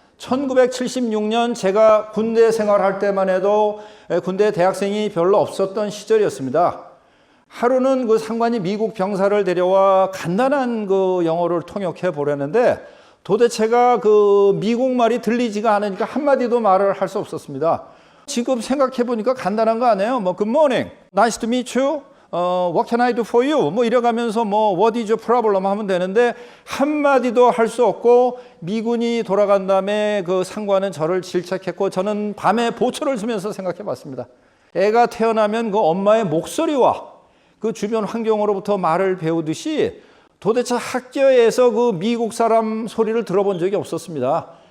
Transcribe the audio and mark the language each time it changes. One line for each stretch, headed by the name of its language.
Korean: 1976년 제가 군대 생활할 때만 해도 군대 대학생이 별로 없었던 시절이었습니다. 하루는 상관이 미국 병사를 데려와 간단한 영어를 통역해 보려는데 도대체가 미국 말이 들리지가 않으니까 한마디도 말을 할 수 없었습니다. 지금 생각해 보니까 간단한 거 아니에요?
English: Good morning, nice to meet you, what can I do for you?
Korean: 이래가면서
English: what is your problem
Korean: 하면 되는데 한마디도 할 수 없고 미군이 돌아간 다음에 상관은 저를 질책했고 저는 밤에 보초를 쓰면서 생각해 봤습니다. 애가 태어나면 엄마의 목소리와 주변 환경으로부터 말을 배우듯이 도대체 학교에서 미국 사람 소리를 들어본 적이 없었습니다.